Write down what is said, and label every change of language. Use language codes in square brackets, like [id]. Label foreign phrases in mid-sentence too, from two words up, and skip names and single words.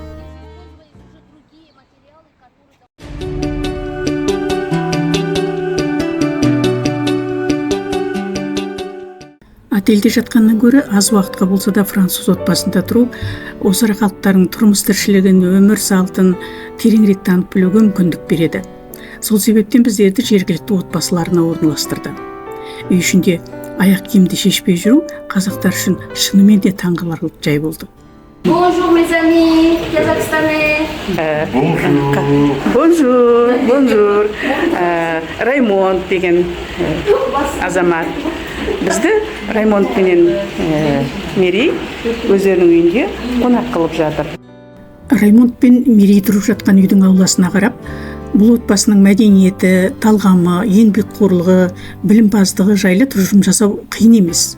[kk] Отельде жатқаннан гөрі аз уақытқа болса да француз отбасында тұру, осы халықтардың тұрмыс тіршілігін, өмір салтын тереңірек танып білуге мүмкіндік береді. Сол себептен біздерді жергілікті отбасыларына орналастырды. Үй ішінде аяқ киімді шешпей жүру қазақтар үшін шынымен де таңғаларлық жай болды. [fr] Bonjour mes amis казахстанais. Bonjour. [kk] Раймонд деген азамат. Бізді Раймонд менен Мерей өздерінің үйінде қонақ қылып жатыр. Раймонд пен Мерей тұрып жатқан үйдің ауласына қарап, бұл отбасының мәдениеті, талғамы, еңбекқорлығы, білімпаздығы жайлы тұжырым жасау қиын емес.